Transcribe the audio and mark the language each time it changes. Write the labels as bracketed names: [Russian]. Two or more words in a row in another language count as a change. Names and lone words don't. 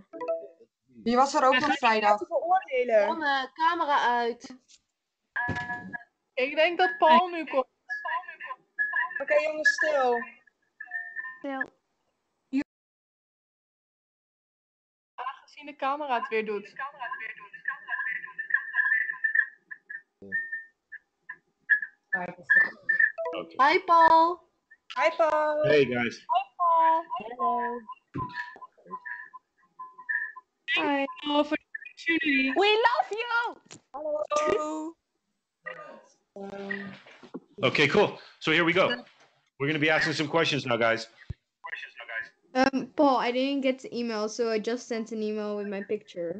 [Dutch] Die was er ook nog vrijdag. Beoordelen. Sanne, camera uit. Ik denk dat Paul nu komt. Oké, jongens, stil. Stil. Aangezien de camera het weer doet. Okay. [English] Hi Paul. Hi Paul. Hey guys. [Dutch] Hallo. [English] Hi. For the opportunity. We love you. [Dutch] Hallo. [English] Okay, cool. So here we go. We're going to be asking some questions now, guys. Paul, I didn't get the email, so I just sent an email with my picture.